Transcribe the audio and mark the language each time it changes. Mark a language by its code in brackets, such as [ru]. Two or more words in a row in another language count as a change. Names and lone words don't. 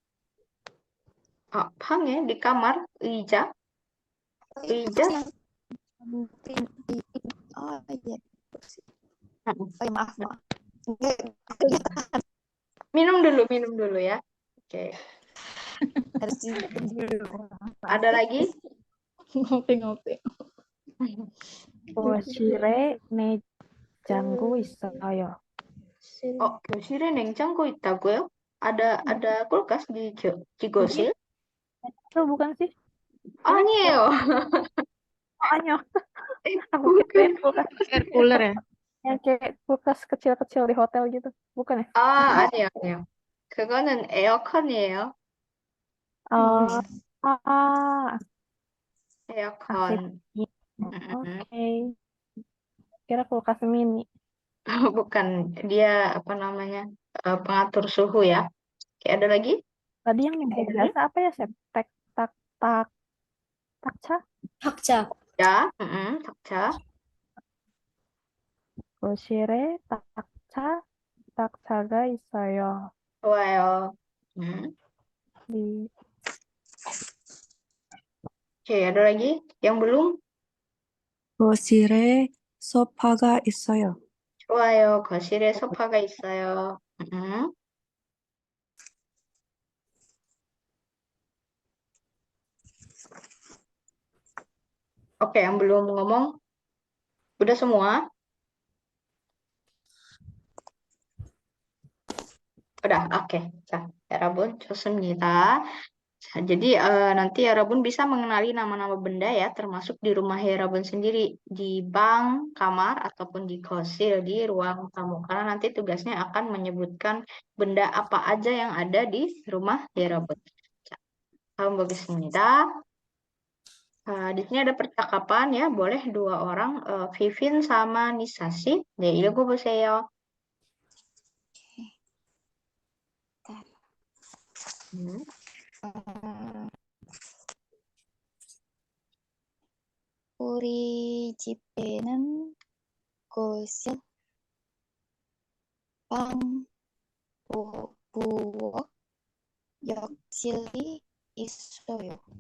[ko] 방에 [id] di kamar [ko] 의자. 의자? [id] Oh iya. Mm. Oh iya, maaf. Minum dulu ya. Oke. Harus dihitung dulu. Ada lagi? ngopi-ngopi. [ko] 거실에 냉장고 있어요. 교실에 냉장고 있다고요? [id] ada kulkas di Gosil? Itu bukan sih? [ko] 아니에요. [id] Ayo, aku bukan. kirain kulkas Air cooler ya? yang kayak kulkas kecil-kecil di hotel gitu. Bukan ya? [ko] 아니에요. 그거는 에어컨이에요. Oh, ah, 에어컨. [id] asik. Mm-mm. Oke. Kira kulkas mini. Bukan, dia apa namanya, pengatur suhu ya. Oke, ada lagi? Tadi yang biasa apa ya, Chef? Tak, tak, tak, takca? [ko] 학자. [id] Ya, takca. [ko] 거실에 takca, takca가 있어요. 좋아요. [id] Di Oke, ada lagi? Yang belum? [ko] 거실에 소파가 있어요. 좋아요. 거실에 소파가 있어요. [id] Oke, yang belum ngomong, udah semua? Udah, oke. [ko] 자, 여러분, 좋습니다. [id] Jadi nanti Herabun bisa mengenali nama-nama benda ya, termasuk di rumah Herabun sendiri, di bank, kamar, ataupun di kosil, di ruang tamu. Karena nanti tugasnya akan menyebutkan benda apa aja yang ada di rumah Herabun. Bagus. Di sini ada percakapan ya, boleh 2 orang, Vivin sama Nisasi. [ko] 네, 읽어보세요. 우리 집에는 거실, 방, 부엌, 욕실이 있어요.